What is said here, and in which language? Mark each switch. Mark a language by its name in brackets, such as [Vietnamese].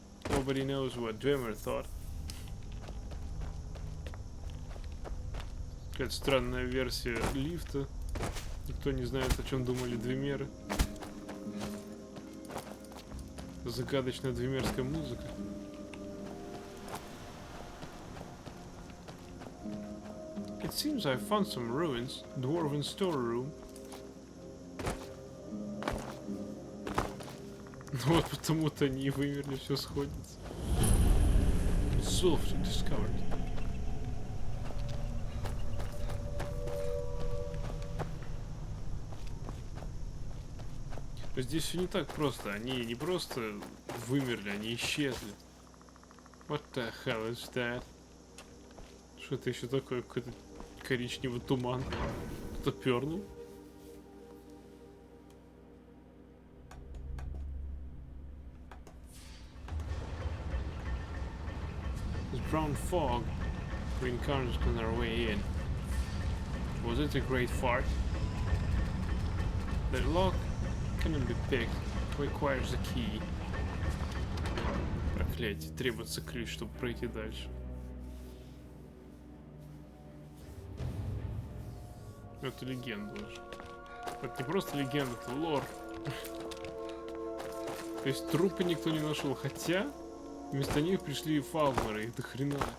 [English] Nobody knows what Dwemer thought. [Russian] Какая-то странная версия лифта. Никто не знает, о чем думали Двемеры. Загадочная двемерская музыка. [English] It seems I found some ruins, dwarven storeroom. [Russian] Ну вот потому-то они и вымерли, все сходится. [English] Solved and discovered. [Russian] Здесь все не так просто. Они не просто вымерли, они исчезли. [English] What the hell is that? [Russian] Что это еще такое? Какой-то коричневый туман. Кто-то пернул? [English] This brown fog we encountered on our way in. Was it a great fart? The lock cannot be picked. Requires a key. [Russian] Проклятие, требуется ключ, чтобы пройти дальше. Это легенда уже. Это не просто легенда, это лор. То есть трупы никто не нашел, хотя вместо них пришли фалмеры, их до хрена.